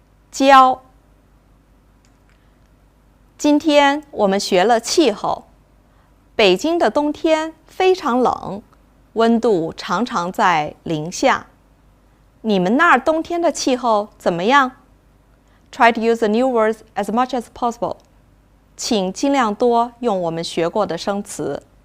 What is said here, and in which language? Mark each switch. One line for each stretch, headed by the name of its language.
Chinese: 教。今天我们学了气候。北京的冬天非常冷，温度常常在0下。你们那儿冬天的气候怎么样？
English: Try to use the new words as much as possible.
Chinese: 请尽量多用我们学过的生词。